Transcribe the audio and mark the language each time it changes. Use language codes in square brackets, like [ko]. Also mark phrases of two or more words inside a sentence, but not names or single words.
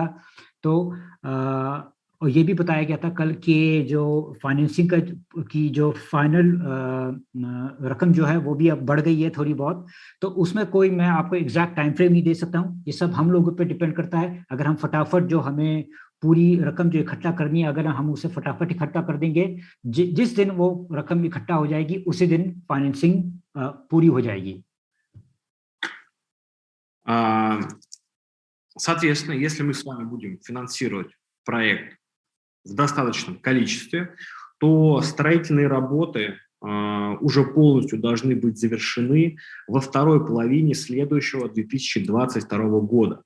[hi] तो और ये भी बताया गया था कल के जो फाइनेंसिंग की जो फाइनल रकम जो है वो भी अब बढ़ गई है थोड़ी बहुत, तो उसमें कोई मैं आपको [en] exact time frame [hi] नहीं दे सकता हूँ, ये सब हम लोगों पे डिपेंड करता है। अगर हम फटाफट जो हमें पूरी रकम जो इकट्ठा करनी है, अगर हम उसे फटाफट इकट्ठा कर देंगे, जिस दिन वो रकम इकट्ठा हो जाएगी उसी दिन फाइनेंसिंग पूरी हो जाएगी। [ru] Соответственно, если мы с вами будем финансировать проект в достаточном количестве, то строительные работы уже полностью должны быть завершены во второй половине следующего 2022 года.